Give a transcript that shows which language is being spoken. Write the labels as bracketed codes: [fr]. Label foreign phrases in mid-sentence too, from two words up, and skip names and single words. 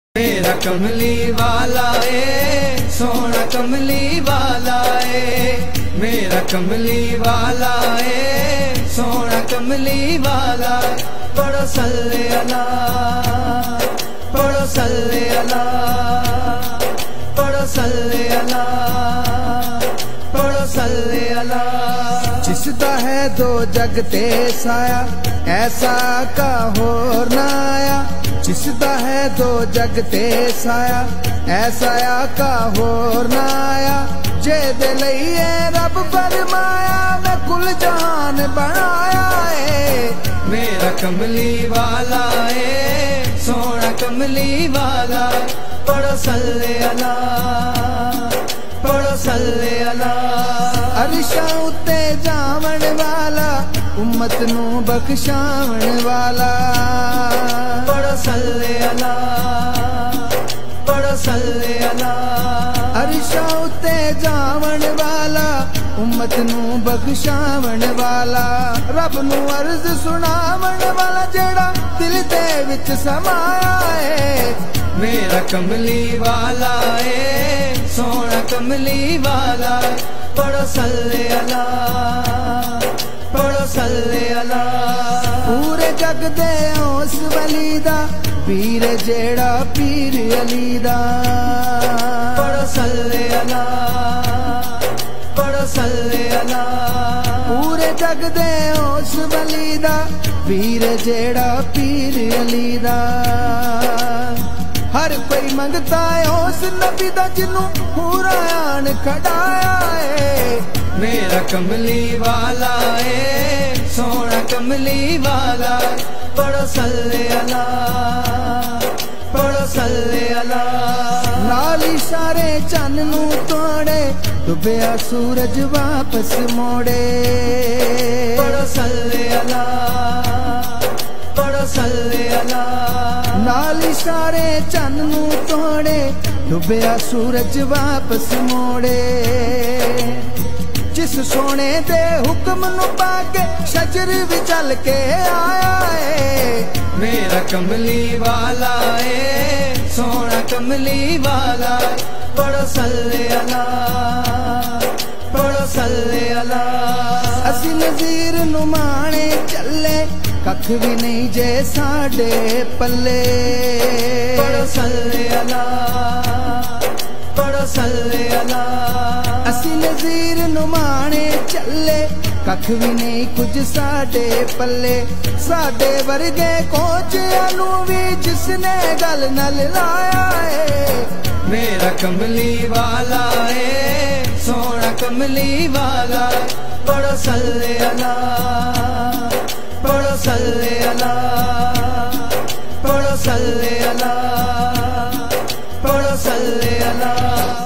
[pa] میرا کملی والا اے سوہنا کملی والا اے میرا کملی والا اے سوہنا کملی والا. पढ़ो [ar] صلِّ علیٰ [pa] पढ़ो [ar] صلِّ علیٰ [pa] पढ़ो [ar] صلِّ علیٰ [pa] पढ़ो [ar] صلِّ علیٰ. [pa] جس دا ہے دو جگ تے سایہ ایسا کا ہور نہ آیا. جس دا ہے دو جگ تے سایہ ایسا کا ہور نہ آیا. جے دے لئیے رب فرمایا میں کل جہان بنایا ہے. میرا کملی والا اے سوہنا کملی والا. पढ़ो [ar] صلِّ علیٰ [pa] पढ़ो [ar] صلِّ علیٰ. [pa] عرشاں اتے جاون والا امت نوں بخشاون والا. पढ़ो [ar] صلِّ علیٰ [pa] पढ़ो [ar] صلِّ علیٰ. [pa] عرشاں اتے جاون والا امت نوں بخشاون والا. رب نوں عرض سناون والا جیہڑا دل دے وچ سمایا ہے. میرا کملی والا اے سوہنا کملی والا. पढ़ो [ar] صلِّ علیٰ [pa] पढ़ो [ar] صلِّ علیٰ. [pa] پورے جگ دے اس ولی دا پیر جیہڑا پیر علی دا. पढ़ो [ar] صلِّ علیٰ [pa] पढ़ो [ar] صلِّ علیٰ. [pa] پورے جگ دے اس ولی دا پیر جیہڑا پیر علی دا. ہر کوئی منگتا ہے اس نبی دا جنہوں حوراں کھڑایا ہے. میرا کملی والا اے سوہنا کملی والا. पढ़ो [ar] صلِّ علیٰ [pa] पढ़ो [ar] صلِّ علیٰ. [pa] نال اشارے چن نوں توڑے ڈبیا سورج واپس موڑے. पढ़ो [ar] صلِّ علیٰ [pa] पढ़ो [ar] صلِّ علیٰ. [pa] نال اشارے چن نوں توڑے ڈبیا سورج واپس موڑے. جس سوہنے دے حکم نوں پاکے شجر بھی چل کے آیا ہے. میرا کملی والا اے سوہنا کملی والا. पढ़ो [ar] صلِّ علیٰ [pa] पढ़ो [ar] صلِّ علیٰ. [pa] اسی نذیر نوں مانے چلے ککھ بھی نہیں جے ساڈے پلے. पढ़ो [ar] صلِّ علیٰ [pa] पढ़ो [ar] صلِّ علیٰ. [pa] اسی نذیر نوں مانے چلے ککھ بھی نہیں کجھ ساڈے پلے. ساڈے ورگے کوچیاں نوں بھی جسنے گل نال لایا ہے. میرا کملی والا اے سوہنا کملی والا. पढ़ो [ar] صلِّ علیٰ [pa] पढ़ो [ar] صلِّ علیٰ [pa] पढ़ो [ar] صلِّ علیٰ [pa] पढ़ो [ar] صلِّ علیٰ.